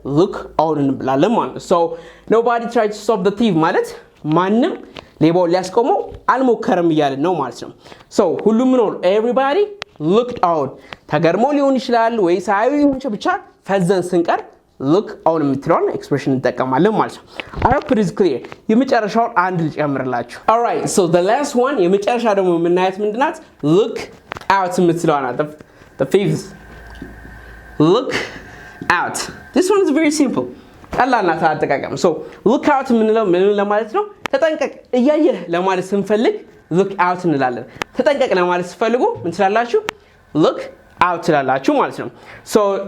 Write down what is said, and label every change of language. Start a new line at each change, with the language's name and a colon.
Amharic: look on እንላለን ማለት ነው።
English: so nobody tried to stop the thief
Amharic: ማለት ማንም ሌባው ሊያስቆመው አልሞከረም እያለ ነው ማለት ነው። so ሁሉም ነው
English: everybody looked on
Amharic: ተገርሞ ሊሆን ይችላል ወይ ሳይው ሊሆን ይችላል ብቻ ፈዘን ስንቀር look on የምትለውን ኤክስፕሬሽን እንጠቀማለን ማለት ነው።
English: I hope it is clear።
Amharic: የመጨረሻውን አንድ ልጨምርላችሁ።
English: all right so the last one
Amharic: የመጨረሻ ደግሞ የምናያት ምንድናት?
English: look out
Amharic: የምትለዋ ናት።
English: the fifth look out. this one is very simple
Amharic: ቀላል ናት አጠቃቀም። so look out የምንለው ምን ለማለት ነው? ተጠንቀቅ እያየህ ለማለት ስንፈልግ look out እንላለን። ተጠንቀቅ ለማለት ስትፈልጉ ምን ትላላችሁ? look out ትላላችሁ ማለት ነው። so